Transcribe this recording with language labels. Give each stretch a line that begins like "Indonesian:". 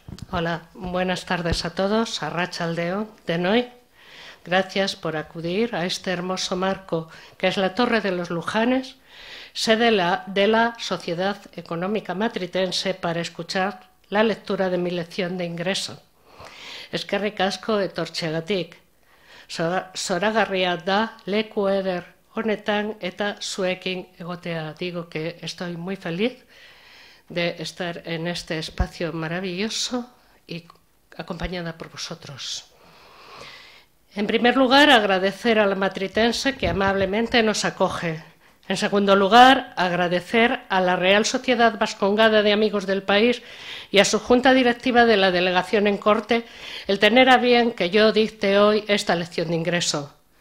Spanish: Hola, buenas tardes a todos,
Basque: arratsaldeon denoi.
Spanish: Gracias por acudir a este hermoso marco que es la Torre de los Lujanes, sede de la Sociedad Económica Matritense, para escuchar la lectura de mi lección de ingreso.
Basque: Eskerrik asko etortzeagatik. Zoragarria da leku eder honetan eta zuekin egotea.
Spanish: Digo que estoy muy feliz de estar en este espacio maravilloso y acompañada por vosotros. En primer lugar, agradecer a la matritense que amablemente nos acoge. En segundo lugar, agradecer a la Real Sociedad Vascongada de Amigos del País y a su Junta Directiva de la Delegación en Corte el tener a bien que yo dicte hoy esta lección de ingreso.